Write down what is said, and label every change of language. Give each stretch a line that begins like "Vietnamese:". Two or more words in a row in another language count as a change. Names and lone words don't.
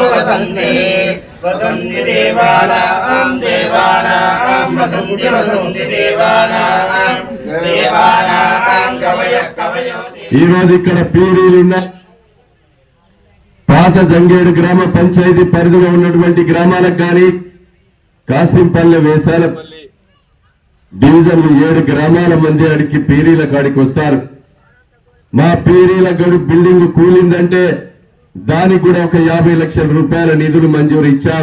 Sanskrit: वसन्ति वसन्ति देवानां देवानां वसन्ति वसन्ति देवानां देवानां कवयो
Telugu: ఈ రోజు ఇక్కడ పీరీలున్న పాత జంగేడు గ్రామ పంచాయతీ పరిధిలో ఉన్నటువంటి గ్రామాలకు కానీ కాసింపల్లె వేసాలపల్లి డివిజన్లు 7 గ్రామాల మంది అడికి పీరీల కాడికి వస్తారు. మా పీరీల గడు బిల్డింగ్ కూలిందంటే దానికి కూడా ఒక 50 లక్షల రూపాయల నిధులు మంజూరు ఇచ్చాం.